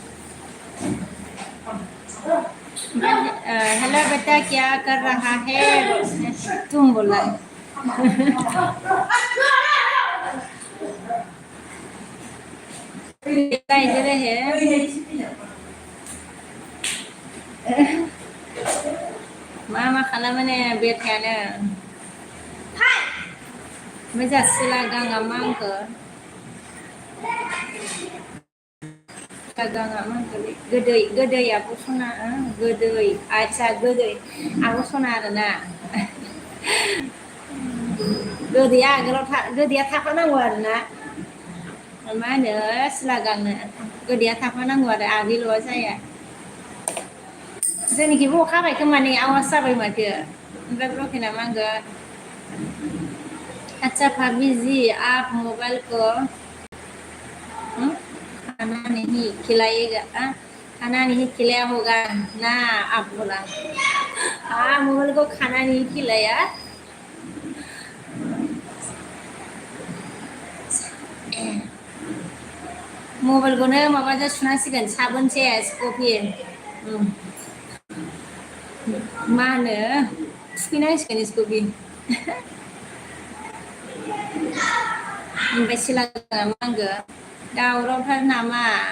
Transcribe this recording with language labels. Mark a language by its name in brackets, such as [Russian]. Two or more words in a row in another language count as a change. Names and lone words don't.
[Hindi] हेलो बेटा क्या कर रहा है तुम बोला बेटा इधर है [Bodo] मा खालामो बेटायानो मोजांसोला गाङा मा आंखो गाङा मा आंखो गोदै आब' सना गोदै आदसा गोदै आब' सना आरोना गोदैया आगोलाव गोदैया थाफानांगौ आरोना मा होनो सिला गांनो गोदैया थाफानांगौ आरो आगैल' जाया जोंनिखिबो अखा हाबाय खोमा नै आवाज जाबाय माथो ओमफ्राय ब्रकेना मा होनगोन [Hindi] अच्छा भाभी जी आप मोबाइल को खाना नहीं खिलाएगा खाना नहीं खिलाया होगा ना आप बोला हाँ मोबाइल को खाना नहीं खिलाया मोबाइल को [Bodo] माबाजों सुनांसिगोन साबोन सेस कफि मा होनो थुखैनांसिगोन स्कफि ओमफ्राय सिला मा होनगोन दावरावथार नामा